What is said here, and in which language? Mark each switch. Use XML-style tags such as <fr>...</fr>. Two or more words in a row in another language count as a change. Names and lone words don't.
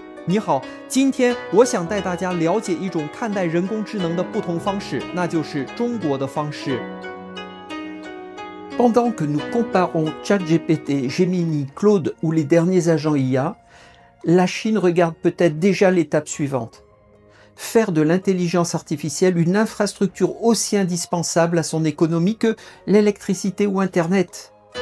<zh>你好，今天我想带大家了解一种看待人工智能的不同方式，那就是中国的方式。</zh> <fr>Pendant que nous comparons ChatGPT, Gemini, Claude ou les derniers agents IA, la Chine regarde peut-être déjà l'étape suivante. Faire de l'intelligence artificielle une infrastructure aussi indispensable à son économie que l'électricité ou Internet.</fr>